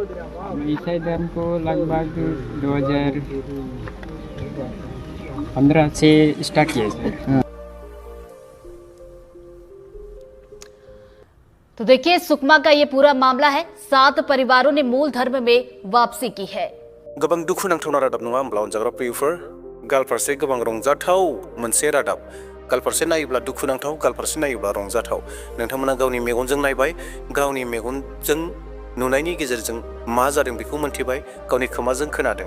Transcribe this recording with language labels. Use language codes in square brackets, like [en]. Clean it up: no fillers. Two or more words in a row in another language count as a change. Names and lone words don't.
[hi] ईसाई धर्म को लगभग 2015 से स्टार्ट किया। तो देखिए, सुकमा का ये पूरा मामला है। 7 परिवारों ने मूल धर्म में वापसी की है। [brx] गोबां दुखुनांथावना रादाब नङा होमब्ला अनजाग्रा प्रियफोर? गालफारसे गोबां रंजाथाव मोनसे रादाब। गालफारसे नायोब्ला दुखुनांथाव, गालफारसे नायोब्ला रंजाथाव। नोंथांमोना गावनि मेगनजों नायबाय, गावनि मेगनजों नुनायनि गेजेरजों मा जादों बेखौ मोनथिबाय, गावनि खोमाजों खोनादों।